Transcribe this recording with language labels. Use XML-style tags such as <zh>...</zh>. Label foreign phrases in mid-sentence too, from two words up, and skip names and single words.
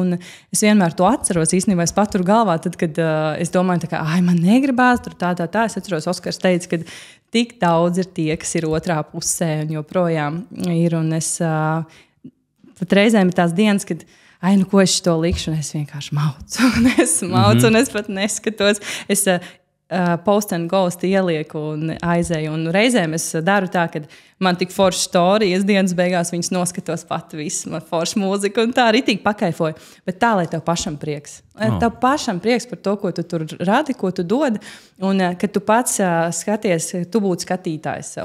<lv>Un es vienmēr to atceros. Īstenībā es paturu galvā, tad, kad es domāju, tā kā, man negribās tur tā. Es atceros, Oskars teica, ka tik daudz ir tie, kas ir otrā pusē un joprojām ir. Un es pat reizēm ir tās dienas, kad ko es to likšu, un es vienkārši maucu. Un es pat neskatos. Es</lv> <en>post and ghost</en> <lv>ielieku un aizēju. Un reizēm es daru tā, ka man tik forša storijas dienas beigās viņas noskatos pati visu, man forša mūzika un tā arī tik pakaifoju. Bet tā, lai tev pašam prieks. Tev pašam prieks par to, ko tu tur radi, ko tu dod, un kad tu pats skaties, tu būtu skatītājs sev.</lv>